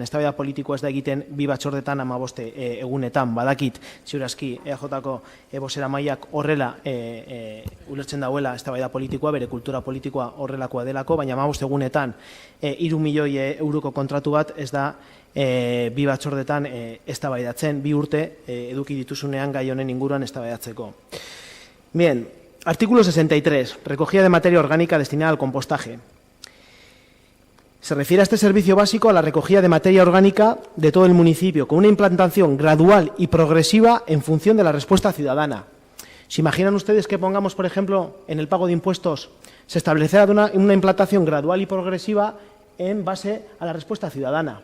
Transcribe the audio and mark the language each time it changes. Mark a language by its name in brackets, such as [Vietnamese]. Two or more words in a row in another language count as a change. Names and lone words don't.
[Basque] Eztabaida politiko ez da egiten 2 batzordetan 15 egunetan, badakit, ziurazki EAJ-ko bozeramaileak horrela ulertzen dauela eztabaida politikoa, bere kultura politikoa horrelakoa delako, baina 15 egunetan 3 milioi euroko kontratu bat ez da 2 batzordetan eztabaidatzen, 2 urte eduki dituzunean gai honen inguruan eztabaidatzeko. [Spanish] Bien, artículo 63, recogida de materia orgánica destinada al compostaje. Se refiere a este servicio básico a la recogida de materia orgánica de todo el municipio, con una implantación gradual y progresiva en función de la respuesta ciudadana. ¿Se imaginan ustedes que pongamos, por ejemplo, en el pago de impuestos, se establecerá una implantación gradual y progresiva en base a la respuesta ciudadana?